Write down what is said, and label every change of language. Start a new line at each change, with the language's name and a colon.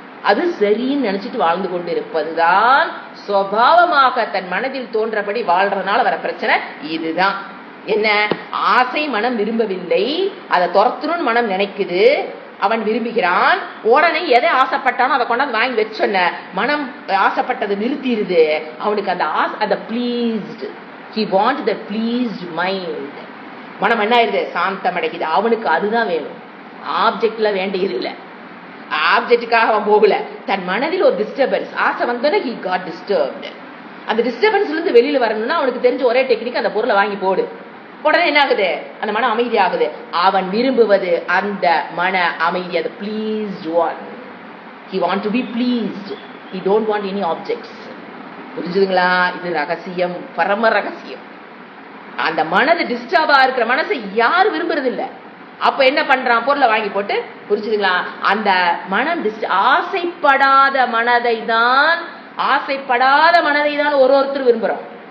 Tamil: அது சரின்னு நினைச்சிட்டு வாழ்ந்து கொண்டு இருப்பதுதான் சுபாவமாக தன் மனதில் தோன்றபடி வாழ்றதுனால வர பிரச்சனை இதுதான். என்ன? ஆசை மனம் விரும்பவில்லை, அதை துரத்தணும்னு மனம் நினைக்குது, அவன் விரும்புகிறான். உடனே எதை ஆசைப்பட்டானோ அதை கொண்டாந்து வாங்கி வச்சோன்ன மனம் ஆசைப்பட்டதை நிறுத்திடுது. அவனுக்கு அந்த அந்த
English: pleased, he want the pleased mind.
Tamil: மனம் என்ன ஆயிருது? சாந்தம் அடைக்குது. அவனுக்கு அதுதான் வேணும், ஆப்ஜெக்ட்ல வேண்டியது இல்லை. ஆப்ஜெக்டுக்காக அவன் போகல, தன் மனதில் ஒரு டிஸ்டர்பன்ஸ், ஆசை வந்தோன்னே
English: he got disturbed.
Tamil: அந்த டிஸ்டர்பன்ஸ்ல இருந்து வெளியில வரணும்னா அவனுக்கு தெரிஞ்ச ஒரே டெக்னிக், அந்த பொருளை வாங்கி போடு. உடனே என்ன ஆகுது? அந்த மன அமைதி ஆகுது. அவன் விரும்புவது அந்த மன அமைதி, அது
English: pleased one. He want to be pleased, he don't want any objects.
Tamil: புரிஞ்சுதுங்களா? இது ரகசியம், பரம ரகசியம். அந்த மனது டிஸ்டர்பா இருக்கிற மனசை யாரும் விரும்புறது இல்லை. அப்ப என்ன பண்றான்? பொருளை வாங்கி போட்டு. புரிஞ்சுதுங்களா? அந்த மனம் ஆசைப்படாத மனதை தான், ஆசைப்படாத மனதை தான் ஒருத்தர் விரும்புறோம்.